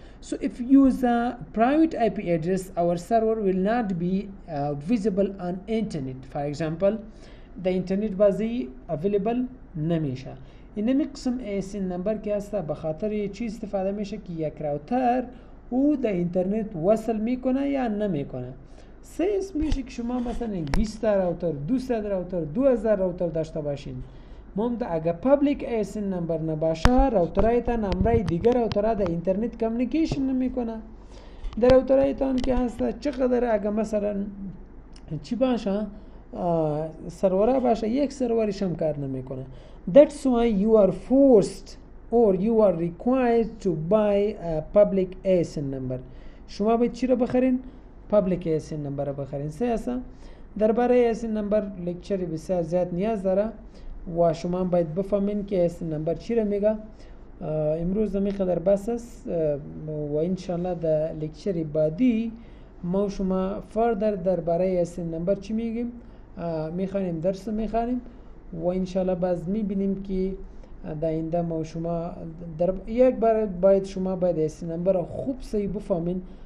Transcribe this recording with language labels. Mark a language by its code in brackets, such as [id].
[en] So if you use a private IP address, our server will not be visible on internet. For example, the internet بازی available نمیشه. [fa] اینمی قسم ASN نمبر که هست به خاطر چی استفاده میشه که یک راوتر او در اینترنت وصل میکنه یا نمیکنه. سیس میشه که شما مثلا 20 راوتر، 200 راوتر، 2000 راوتر داشته باشین. ممکن اگه پابلیک ASN نمبر نباشه، راوترایتان نمبرای دیگر راوترها در اینترنت کامیونیکیشن نمیکنه. در راوترایتان که هست چقدر اگه مثلا چی باشه، سرورها باشه، یک سرورش هم کار نمیکنه. [en] That's why you are forced or you are required to buy a public ASN number. [fa] شما باید چی رو بخرین؟ public ASN number رو بخرین. سیاسا درباره ASN number لکچری بسیار زیاد نیاز داره و شما باید بفهمین که ASN number چی رو میگه. امروز میقدر بس است و انشالله در لکچری بعدی ما شما فردر درباره ASN number چی میگیم، میخوانیم، درس میخوانیم و انشالله باز میبینیم که در آینده ما شما یک بار باید شما باید ASN number رو خوب صحیح بفهمین.